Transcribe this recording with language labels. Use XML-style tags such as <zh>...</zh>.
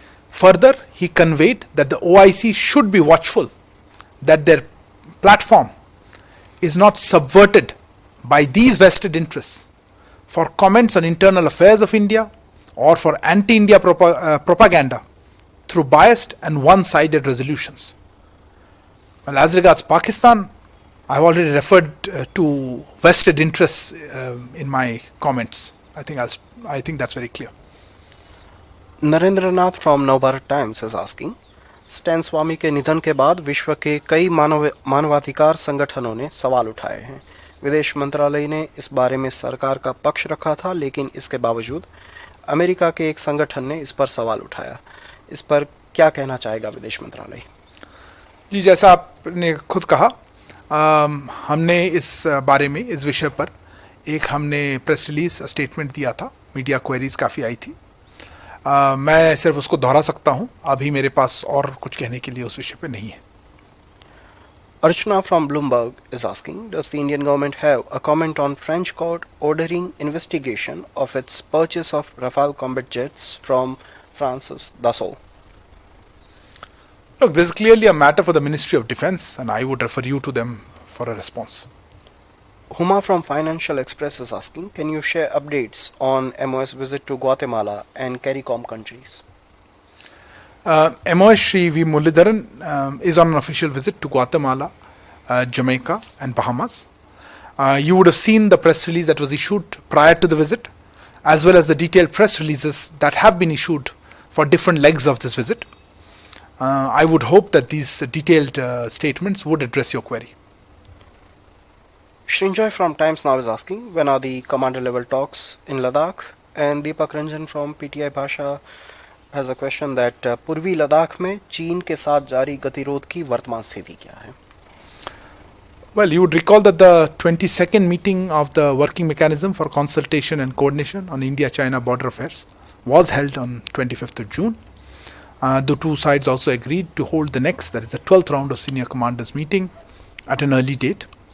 <en>Further, he conveyed that the OIC should be watchful that their platform is not subverted by these vested interests for comments on internal affairs of India or for anti-India propaganda through biased and one-sided resolutions. Well, as regards Pakistan, I have already referred to vested interests in my comments. I think that's very clear. Narendranath from Navbharat Times is asking,</en> <hi>stand स्वामी के निधन के बाद विश्व के कई मानवाधिकार संगठनों ने सवाल उठाए हैं। विदेश मंत्रालय ने इस बारे में सरकार का पक्ष रखा था, लेकिन इसके बावजूद अमेरिका के एक संगठन ने इस पर सवाल उठाया। इस पर क्या कहना चाहेगा विदेश मंत्रालय? जी, जैसा आपने खुद कहा, हमने इस बारे में, इस विषय पर हमने प्रेस रिलीज स्टेटमेंट दिया था। मीडिया क्वेरीज काफ़ी आई थी। मैं सिर्फ उसको दोहरा सकता हूं। अभी मेरे पास और कुछ कहने के लिए उस विषय पे नहीं है।</hi> <en>Archana from Bloomberg is asking, does the Indian government have a comment on French court ordering investigation of its purchase of Rafale combat jets from France's Dassault? Look, this is clearly a matter for the Ministry of Defence, and I would refer you to them for a response. Huma from Financial Express is asking, can you share updates on MOS visit to Guatemala and CARICOM countries? MOS Shri V. Muralidharan is on an official visit to Guatemala, Jamaica and Bahamas. You would have seen the press release that was issued prior to the visit, as well as the detailed press releases that have been issued for different legs of this visit. I would hope that these detailed statements would address your query. Srinjoy from Times Now is asking, when are the commander level talks in Ladakh? And Deepak Ranjan from PTI Bhasha has a question that</en> <hi>पूर्वी लद्दाख में चीन के साथ जारी गतिरोध की वर्तमान स्थिति क्या है?</hi> <en>Well, you would recall that the 22nd meeting of the Working Mechanism for Consultation and Coordination on India-China Border Affairs was held on 25th of June. The two sides also agreed to hold the next, that is the 12th round of senior commanders meeting at an early date.</en>